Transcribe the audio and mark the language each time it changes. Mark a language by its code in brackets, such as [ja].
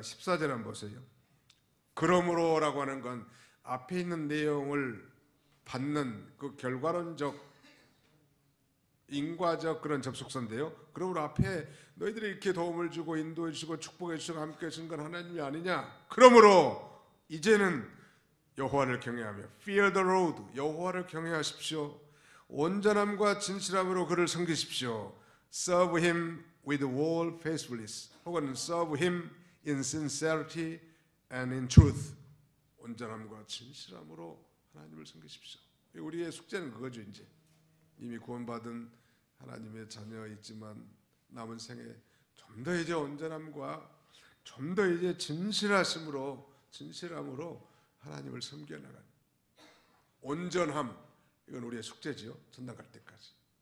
[ko] 14절 한번 보세요. 그러므로라고 하는 건 앞에 있는 내용을 받는 그 결과론적 인과적 그런 접속사인데요. 그러므로 앞에 너희들이 이렇게 도움을 주고 인도해 주시고 축복해 주시고 함께 하신 건 하나님이 아니냐? 그러므로 이제는 여호와를 경외하며 [en] fear the Lord, [ko] 여호와를 경외하십시오. 온전함과 진실함으로 그를 섬기십시오. [en] serve him with all faithfulness, [ko] 혹은 [en] serve him in sincerity and in truth. [ko] 온전함과 진실함으로 하나님을 섬기십시오. 우리의 숙제는 그거죠. 이제 이미 구원받은 하나님의 자녀이지만 남은 생에 좀 더 이제 온전함과 좀 더 이제 진실함으로 하나님을 섬겨 나가는 온전함, 이건 우리의 숙제지요. 천당 갈 때까지.